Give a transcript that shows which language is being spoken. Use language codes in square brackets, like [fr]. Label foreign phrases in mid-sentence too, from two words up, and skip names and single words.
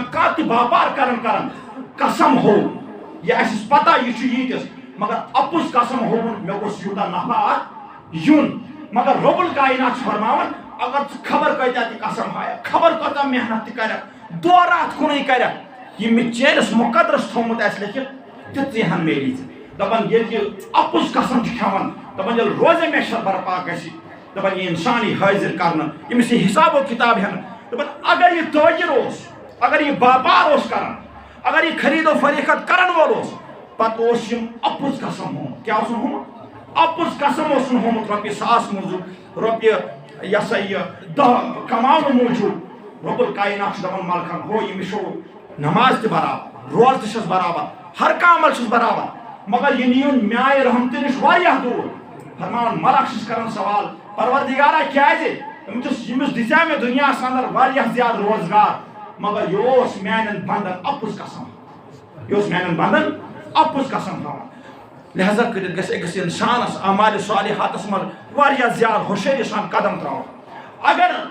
[ks] کانٛہہ تہِ باپار کران قسم ہو یہِ آسٮ۪س پتہ یہِ چھُ ییٖتِس مگر اپُز قسم ہووُن مےٚ گوٚژھ یوٗتاہ نفع اتھ یُن مگر [ar] رب الکائنات [ks] چھُ فرماوان اگر ژٕ خبر کۭتیاہ تہِ قسم ہایکھ خبر کۭژاہ محنت تہِ کرکھ دۄہ رات کُنُے کرکھ یہِ مےٚ چٲنِس مقدرس تھوٚومُت آسہِ لیکھِتھ تِژٕے ہن میلی ژےٚ دپان ییٚلہِ یہِ اپُز قسم چھُ کھٮ۪وان دپان ییٚلہِ روزے محشر برپا گژھِ دپان یہِ اِنسان یی حٲضر کرنہٕ ییٚمِس یہِ حساب و کِتاب ہٮ۪نہٕ دپان اگر یہِ تٲجر اوس اگر یہِ باپار اوس کران اگر یہِ خرید و فروخت کرن وول اوس پتہٕ اوس یِم اپُز قسم ہومُت کیٛاہ اوسُن ہومُت اپُز قسم اوسُن ہومُت رۄپیہِ 1,000 موٗجوٗب رۄپیہِ یہِ ہسا یہِ 10 کماونہٕ موٗجوٗب [ar] رب الکائنات [ks] چھُ دپان ملکن ہو ییٚمِس چھُ نماز تہِ برابر روز تہِ چھس برابر ہر کانٛہہ عمل چھُس برابر مگر یہِ نِیُن میانہِ رحمتہٕ نِش واریاہ دوٗر فرماوان ملک چھُس کران سوال پروردگارا کیٛازِ ییٚمِس دِژیاو مےٚ دُنیاہس اندر واریاہ زیادٕ روزگار مگر یہِ اوس میانٮ۪ن بنٛدن اپُز قسم یہِ اوس میانٮ۪ن بنٛدن اپُز قسم ہاوان لہذا کٔرِتھ گژھِ أکِس اِنسانس اعمالِ صالحاتس منٛز واریاہ زیادٕ ہوشیٲری سان قدم تراوُن اگر